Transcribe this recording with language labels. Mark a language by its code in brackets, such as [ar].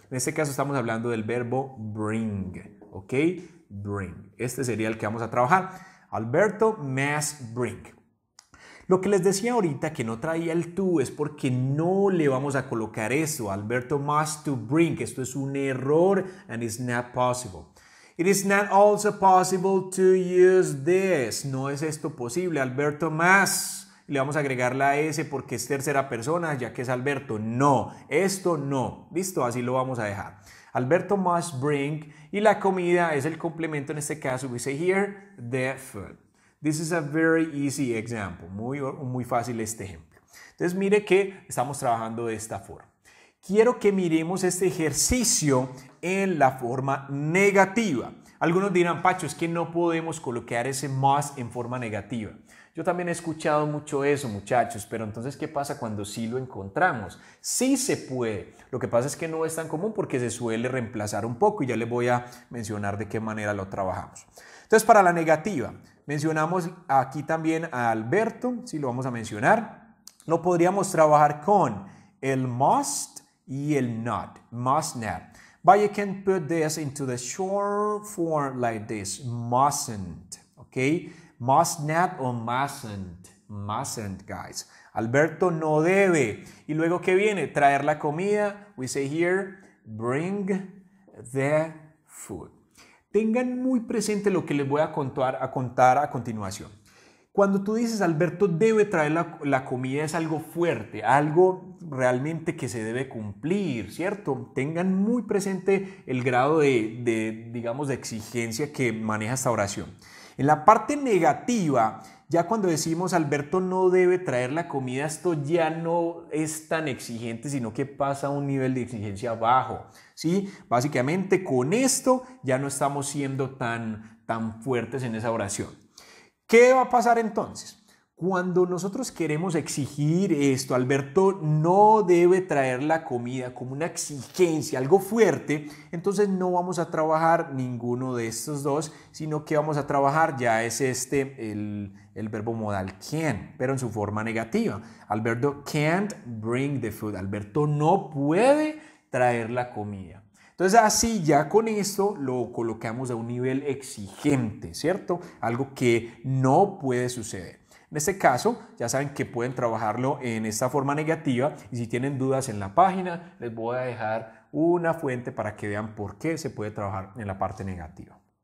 [es] En este caso estamos hablando del verbo bring, ¿ok? Bring. Este sería el que vamos a trabajar. [en] Alberto must bring. [es] Lo que les decía ahorita que no traía el to es porque no le vamos a colocar eso. [en] Alberto must to bring. [es] Esto es un error [en] and it's not possible. It is not also possible to use this. [es] No es esto posible. Alberto must. Le vamos a agregar la S porque es tercera persona, ya que es Alberto. No, esto no. Listo, así lo vamos a dejar. [en] Alberto must bring. [es] Y la comida es el complemento en este caso. [en] We say here, the food. This is a very easy example. [es] Muy fácil este ejemplo. Entonces, mire que estamos trabajando de esta forma. Quiero que miremos este ejercicio en la forma negativa. Algunos dirán, Pacho, es que no podemos colocar ese must en forma negativa. Yo también he escuchado mucho eso, muchachos, pero entonces, ¿qué pasa cuando sí lo encontramos? Sí se puede. Lo que pasa es que no es tan común porque se suele reemplazar un poco y ya les voy a mencionar de qué manera lo trabajamos. Entonces, para la negativa, Mencionamos aquí también a Alberto, sí lo vamos a mencionar. Lo podríamos trabajar con el must y el not, must not. [en] But you can put this into the short form like this, mustn't, okay? Must not or mustn't, mustn't, guys. [es] Alberto no debe. Y luego, ¿qué viene? Traer la comida. [en] We say here, bring the food. [es] Tengan muy presente lo que les voy a contar a continuación. Cuando tú dices Alberto debe traer la comida es algo fuerte, algo realmente que se debe cumplir, ¿cierto? Tengan muy presente el grado digamos, de exigencia que maneja esta oración. En la parte negativa, ya cuando decimos Alberto no debe traer la comida, esto ya no es tan exigente, sino que pasa a un nivel de exigencia bajo, ¿sí? Básicamente con esto ya no estamos siendo tan fuertes en esa oración. ¿Qué va a pasar entonces? Cuando nosotros queremos exigir esto, Alberto no debe traer la comida como una exigencia, algo fuerte, entonces no vamos a trabajar ninguno de estos dos, sino que vamos a trabajar ya es el verbo modal can, pero en su forma negativa. [en] Alberto can't bring the food. [es] Alberto no puede traer la comida. Entonces así ya con esto lo colocamos a un nivel exigente, ¿cierto? Algo que no puede suceder. En este caso ya saben que pueden trabajarlo en esta forma negativa y si tienen dudas en la página les voy a dejar una fuente para que vean por qué se puede trabajar en la parte negativa.